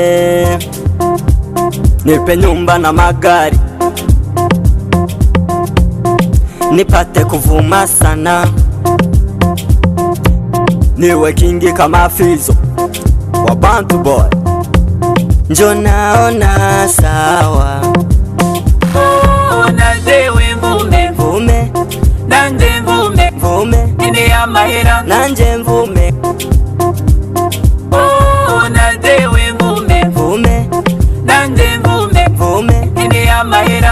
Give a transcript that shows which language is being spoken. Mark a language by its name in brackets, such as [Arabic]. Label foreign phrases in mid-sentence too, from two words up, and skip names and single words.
[Swahili] nipe nyumba na magari, nipate kuvuma sana, niwe kingi kama Fizo wa Bantu Boy, njo naona sawa. [Rundi] Nadewe mvume Mvume nanje mvume mvume ine amahera nanje mvume. Nadewe mvume Mvume nanje mvume mvume ine amahera